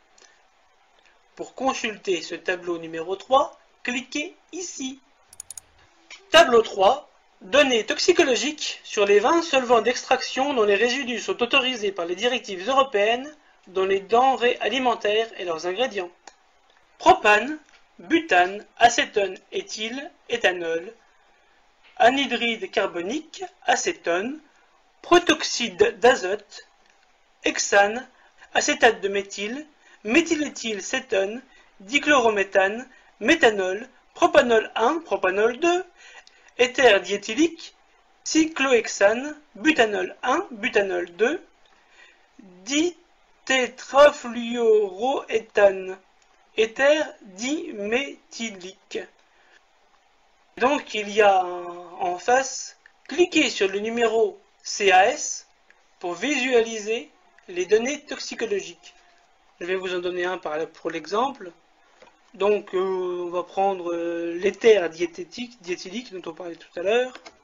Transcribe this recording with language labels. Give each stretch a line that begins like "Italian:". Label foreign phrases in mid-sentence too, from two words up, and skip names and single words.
French: Pour consulter ce tableau numéro 3, cliquez ici. Tableau 3. Données toxicologiques sur les 20 solvants d'extraction dont les résidus sont autorisés par les directives européennes dans les denrées alimentaires et leurs ingrédients. Propane, butane, acétone, éthyle, éthanol, anhydride carbonique, acétone, protoxyde d'azote, hexane, acétate de méthyle, méthyléthylcétone, dichlorométhane, méthanol, propanol 1, propanol 2, éther diéthylique, cyclohexane, butanol 1, butanol 2, ditétrafluoroéthane, éther diméthylique. Donc il y a en face, cliquez sur le numéro CAS pour visualiser les données toxicologiques. Je vais vous en donner un pour l'exemple. Donc on va prendre l'éther diéthylique dont on parlait tout à l'heure.